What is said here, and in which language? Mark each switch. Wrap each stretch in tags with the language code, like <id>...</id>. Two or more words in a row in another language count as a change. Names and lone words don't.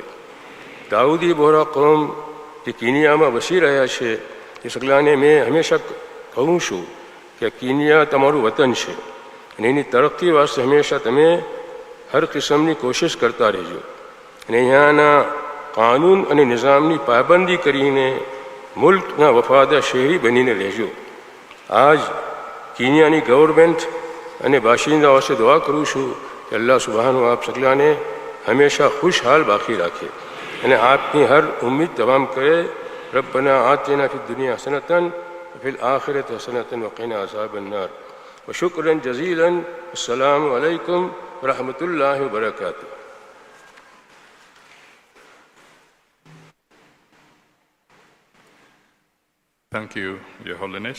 <gu>દાઉદી બોહરા કોમ જે કિનિયામાં વસી રહ્યા છે એ સગલાને મેં હંમેશા કહું છું કે કિનિયા તમારું વતન છે અને એની તરક્કી વાસ્તે હંમેશા તમે હર કિસ્મની કોશિશ કરતા રહેજો અને અહીંયાના કાનૂન અને નિઝામની પાબંદી કરીને મુલ્કના વફાદાર શહેરી બનીને રહેજો. આજ કિનિયાની ગવર્મેન્ટ અને બાશિંદાઓ વાસ્તે દુઆ કરું છું કે અલ્લાહ સુબહાનહુ આપ સગલાને હંમેશા ખુશહાલ બાકી રાખે અને આપની હર ઉમ્મીદ તમામ કરે.</gu> <ar>ربنا آتنا في الدنيا حسنة وفي الآخرة حسنة وقنا عذاب النار وشكرا جزيلا. السلام عليكم ورحمة الله وبركاته.</ar> <en>Thank you, Your Holiness.</en>